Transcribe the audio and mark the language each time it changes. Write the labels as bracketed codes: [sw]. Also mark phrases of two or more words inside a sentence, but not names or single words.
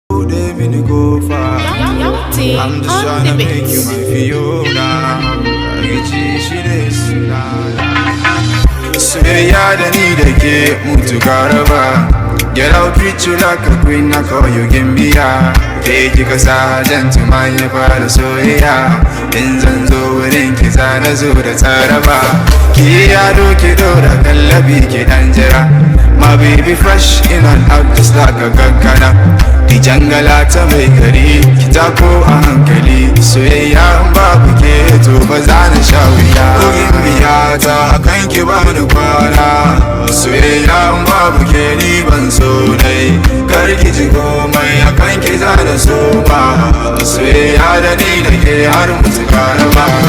[ha] Buɗe mini kofa. [en] Young T I'm just on the tryna make you beat. my Fiona. [ha] Rikici shi ne sunana. Soyayya da ni da ke mutu ka raba. [en] Girl, I'll treat you like a queen, I call you Gimbiya. [ha] Ke kika sa gentleman ya fara soyayya. In zan zo wurin ki, za na zo da tsaraba. Ki ado ki dora kallabi ki dan jira. [en] My baby fresh in and out just like a kankana. [ha] Di jangala ta mai gari, ki tako a hankali. Soyayya in babu ke, to ba za na sha wuya. Gimbiya ta, a kan ki ba ni kwana. Soyayya in babu ke, ni ban so dai. Kar ki ji komai, a kan ki za na so ba. Soyayya da ni da ke har mutu ka raba.